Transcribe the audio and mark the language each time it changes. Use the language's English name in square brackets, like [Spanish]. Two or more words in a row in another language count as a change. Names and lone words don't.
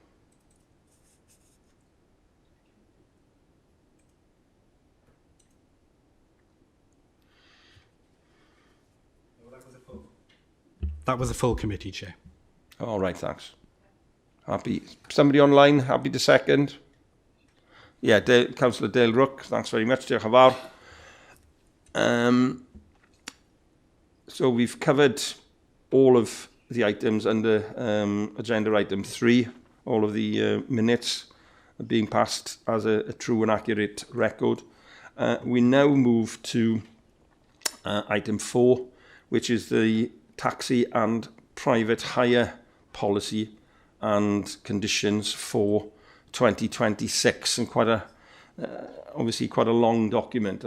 [English] That was a full committee, Chair. All right, thanks. Happy. Somebody online, happy to second? Yeah, Councillor Dale Rook, thanks very much. [Welsh] Diolch yn fawr. [English] So we've covered all of the items under agenda item 3. All of the minutes are being passed as a true and accurate record. We now move to item 4, which is the taxi and private hire policy and conditions for 2026, and quite a obviously quite a long document.